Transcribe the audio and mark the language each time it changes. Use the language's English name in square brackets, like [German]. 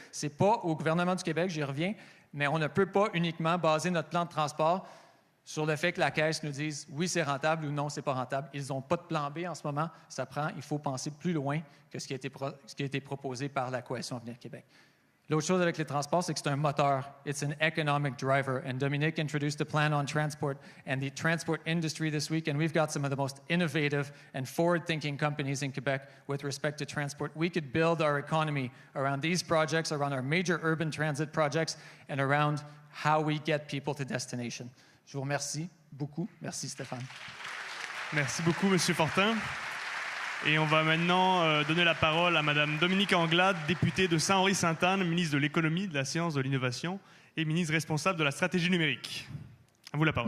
[French] Ce n'est pas au gouvernement du Québec, j'y reviens, mais on ne peut pas uniquement baser notre plan de transport sur le fait que la Caisse nous dise oui, c'est rentable ou non, c'est pas rentable. Ils n'ont pas de plan B en ce moment. Il faut penser plus loin que ce qui a été proposé par la Coalition Avenir Québec. L'autre chose avec les transports, c'est que c'est un moteur. [English] It's an economic driver. And Dominique introduced the plan on transport and the transport industry this week, and we've got some of the most innovative and forward-thinking companies in Quebec with respect to transport. We could build our economy around these projects, around our major urban transit projects, and around how we get people to destination. [French] Je vous remercie beaucoup. Merci, Stéphane. Merci beaucoup, M. Fortin. Et on va maintenant donner la parole à Mme Dominique Anglade, députée de Saint-Henri-Sainte-Anne, ministre de l'Économie, de la Science, de l'Innovation et ministre responsable de la stratégie numérique. À vous la parole.